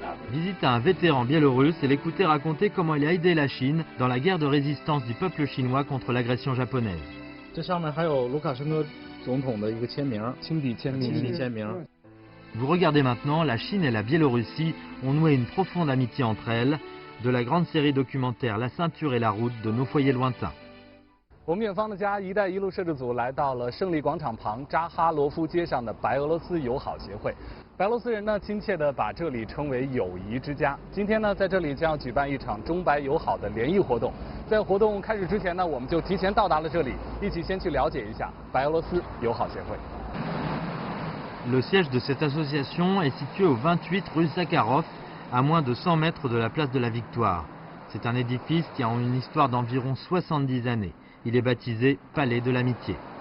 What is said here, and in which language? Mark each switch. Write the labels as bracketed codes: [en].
[fr] Visitez un vétéran biélorusse et l'écouter raconter comment il a aidé la Chine dans la guerre de résistance du peuple chinois contre l'agression japonaise. Vous regardez maintenant, la Chine et la Biélorussie ont noué une profonde amitié entre elles, de la grande série documentaire La ceinture et la route de nos foyers lointains. [zh] 我们远方的家“一带一路”摄制组来到了胜利广场旁扎哈罗夫街上的白俄罗斯友好协会。白俄罗斯人呢，亲切地把这里称为“友谊之家”。今天呢，在这里将要举办一场中白友好的联谊活动。在活动开始之前呢，我们就提前到达了这里，一起先去了解一下白俄罗斯友好协会。 [fr] Le siège de cette association est situé au 28 rue Zakharov, à moins de 100 mètres de la place de la Victoire. C'est un édifice qui a une histoire d'environ 70 années. Il est baptisé Palais de l'Amitié.